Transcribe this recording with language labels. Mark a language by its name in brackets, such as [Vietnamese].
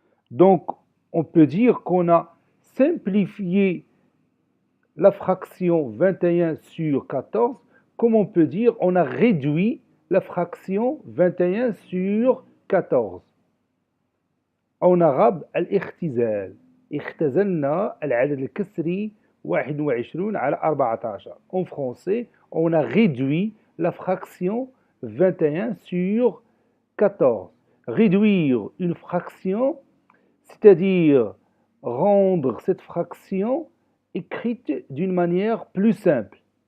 [French] Donc, on peut dire qu'on a simplifié la fraction 21 sur 14, comme on peut dire on a réduit la fraction 21 sur 14. En arabe, الاختزال. [Arabic] اختزلنا العدد الكسري 21 على 14. [French] En français, on a réduit la fraction 21 sur 14. Réduire une fraction, c'est-à-dire rendre cette fraction écrite d'une manière plus simple.